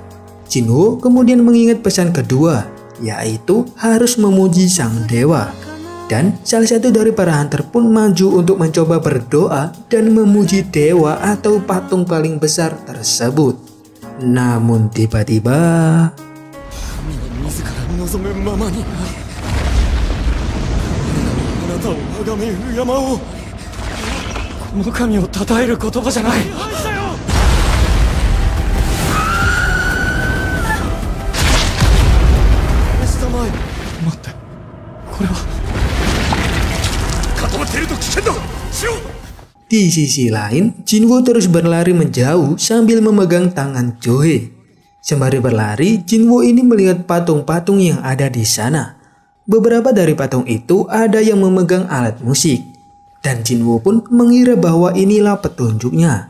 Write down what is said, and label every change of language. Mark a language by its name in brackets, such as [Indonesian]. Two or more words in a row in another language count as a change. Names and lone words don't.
[Indonesian] Jinwoo kemudian mengingat pesan kedua, yaitu harus memuji sang dewa. Dan salah satu dari para hunter pun maju untuk mencoba berdoa dan memuji dewa atau patung paling besar tersebut. Namun tiba-tiba... [Japanese] この神を称える言葉じゃない。待って、これは固まっていると危険だ。しろ。 [Indonesian] Di sisi lain, Jinwoo terus berlari menjauh sambil memegang tangan Joe. Sembari berlari, Jinwoo ini melihat patung-patung yang ada di sana. Beberapa dari patung itu ada yang memegang alat musik. Dan Jinwoo pun mengira bahwa inilah petunjuknya.